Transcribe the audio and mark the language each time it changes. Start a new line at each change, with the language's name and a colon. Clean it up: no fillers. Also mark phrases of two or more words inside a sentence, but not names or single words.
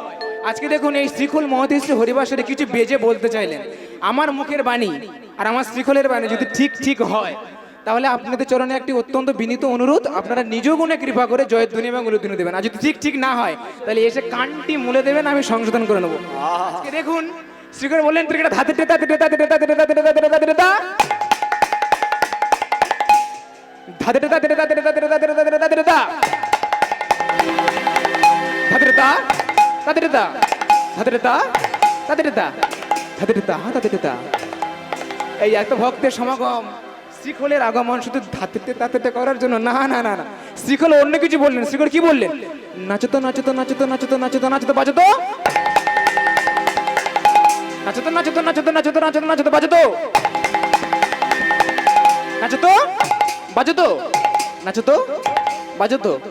Bangla: আজকে দেখুন, এই শ্রীখোল মহতীশ্রী হরিবাসরে কিছু বেজে বলতে চাইলেন। আমার মুখের বাণী আর আমার শ্রীখোলের বাণী যদি ঠিক ঠিক হয়, তাহলে আপনাদের চরণে একটি অত্যন্ত বিনীত অনুরোধ, আপনারা নিজ গুণে কৃপা করে জয়ধ্বনি এবং উলুধ্বনি দেবেন। আর যদি ঠিক ঠিক না হয়, তাহলে এসে কানটি মুলে দেবেন, আমি সংশোধন করে নেবো। আজকে দেখুন, শ্রীকর বললেন ত্রিকেটা ধাতে টেতা টেতা টেতা টেতা টেতা টেতা টেতা ধাতে টেতা টেতা টেতা টেতা টেতা টেতা টেতা ধাতে টেতা ধাতে টেতা ধাতে টেতা ধাতে টেতা ধাতে টেতা ধাতে টেতা। এই এত ভক্তের সমাগম, শ্রীখোলের আগমন শুধু ধাতে টেতা টেতা করার জন্য না, না না না। শ্রীখোল অন্য কিছু বললেন। শ্রীখোল কি বললেন? নাচতো নাচতো নাচতো নাচতো নাচতো নাচতো বাজতো নাচতো নাচতো নাচতো নাচতো নাচতো নাচতো বাজতো নাচতো বাজতো নাচতো বাজতো।